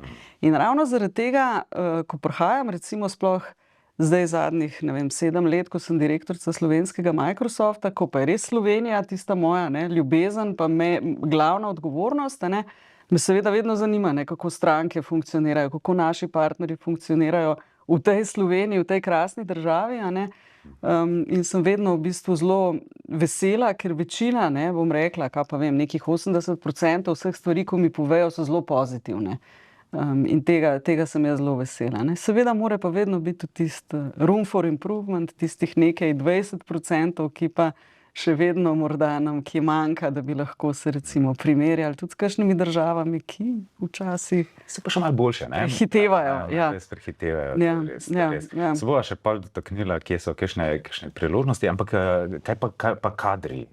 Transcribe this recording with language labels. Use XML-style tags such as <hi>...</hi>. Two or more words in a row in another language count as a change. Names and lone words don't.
<sl>In ravno zaradi tega, ko prihajam recimo sploh zdaj zadnjih, 7 let, ko sem direktorica slovenskega Microsofta, ko pa je res Slovenija tista moja ljubezen, pa glavna odgovornost, me seveda vedno zanima, kako stranke funkcionirajo, kako naši partnerji funkcionirajo v tej Sloveniji, v tej krasni državi, in sem vedno v bistvu zelo vesela, ker večina, bom rekla, kaj pa vem, nekih 80% vseh stvari, ko mi povejo, so zelo pozitivne. In tega sem jaz zelo vesela. Seveda mora pa vedno biti tisti</sl> <en>room for improvement,</en> <sl>tistih nekaj 20%, ki pa še vedno morda nam kje manjka, da bi lahko se recimo primerjali tudi s kakšnimi državami, ki včasih Se pa še malo boljše, hitevajo. Res prehitevajo. Se bova še pol dotaknila, kje so kakšne priložnosti, ampak kaj pa kadri?</sl>